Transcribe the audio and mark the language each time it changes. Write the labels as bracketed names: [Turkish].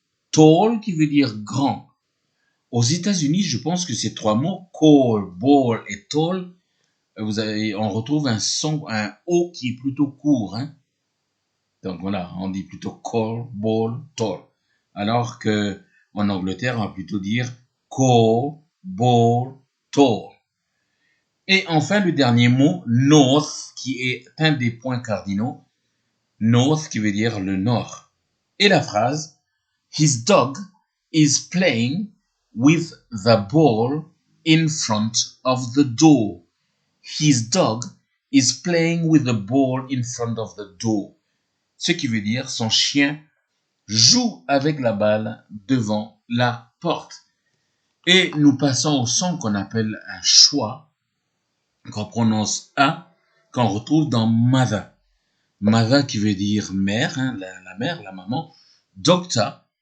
[French] Tall qui veut dire grand. Aux États-Unis, je pense que ces trois mots, call, ball et tall, on retrouve un son, un O qui est plutôt court, hein. Donc voilà, on dit plutôt call, ball, tall. Alors que en Angleterre, on va plutôt dire call, ball, tall. Et enfin, le dernier mot, north, qui est un des points cardinaux. North qui veut dire le nord. Et la phrase, [English] his dog is playing with the ball in front of the door. His dog is playing with the ball in front of the door. [French] Ce qui veut dire son chien joue avec la balle devant la porte. Et nous passons au son qu'on appelle un schwa, qu'on prononce A, qu'on retrouve dans mother. Mother qui veut dire mère, hein, la mère, la maman. Doctor.